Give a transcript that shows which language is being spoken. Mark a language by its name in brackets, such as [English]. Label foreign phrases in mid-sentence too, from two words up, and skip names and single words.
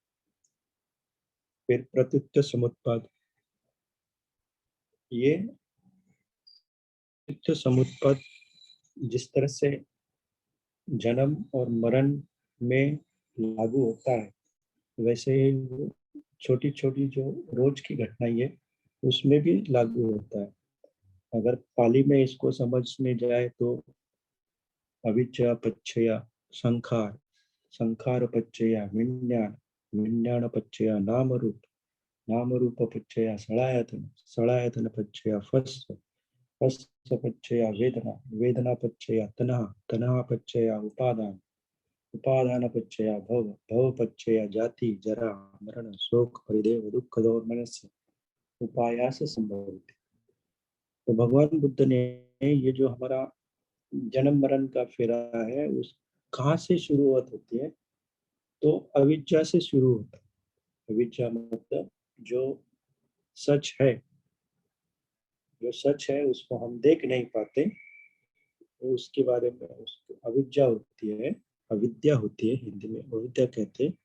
[Hindi] फिर प्रत्युत्तर समुत्पाद, ये प्रत्युत्तर समुत्पाद जिस तरह से जन्म और मरण में लागू होता है, वैसे ही वो छोटी छोटी जो रोज की घटनाएं है उसमें भी लागू होता है। अगर पाली में इसको समझने जाए तो [Pali] अविद्या पच्चया संखार, संखार पच्चया विज्ञान, विज्ञान पच्चया नाम रूप, नाम रूप पच्चया सड़ायतन, सड़ायतन पच्चया फस्, फस् पच्चया वेदना, वेदना पच्चया तनः, तनः पच्चया उपादान, उपादान पच्चया भव, भव पच्चया जाति जरा मरण शोक परिदेव दुख दोर्मनस्य उपायास संभवति। [Hindi] तो भगवान बुद्ध ने ये जो हमारा जन्म मरण का फेरा है, उस कहाँ से शुरुआत होती है, तो अविद्या से शुरू होता है। अविद्या मतलब जो सच है, जो सच है उसको हम देख नहीं पाते, तो उसके बारे में उसको अविद्या होती है, अविद्या होती है, हिंदी में अविद्या कहते हैं।